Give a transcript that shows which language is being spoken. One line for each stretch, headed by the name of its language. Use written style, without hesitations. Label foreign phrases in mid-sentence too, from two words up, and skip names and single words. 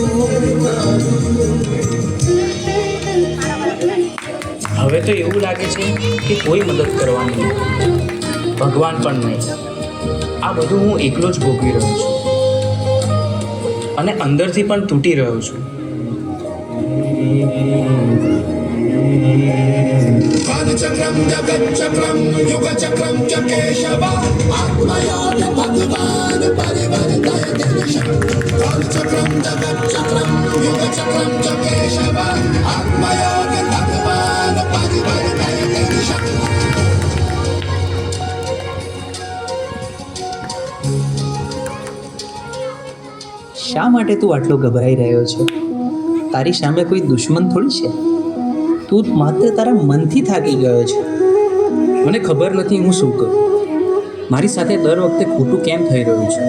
Gujarati: હવે તો એવું લાગે છે કે કોઈ મદદ કરવાનું નહીં, ભગવાન પણ નહીં. આ બધું હું એકલો જ ભોગવી રહ્યો છું અને અંદરથી પણ તૂટી રહ્યો છું.
Sanskrit: चक्रम जगत चक्रम युग चक्रम च केशव आत्मयोग भगवान परिवर्तय दिशा. चक्रम जगत चक्रम युग चक्रम च केशव आत्मयोग भगवान परिवर्तय दिशा.
Gujarati: શા માટે તું આટલો ગભરાઈ રહ્યો છે? તારી સામે કોઈ દુશ્મન થોડી છે. તું માત્ર તારા મનથી થાકી ગયો છે. મને ખબર નથી હું શું કરું. મારી સાથે દર વખતે ખોટું કેમ થઈ રહ્યું છે?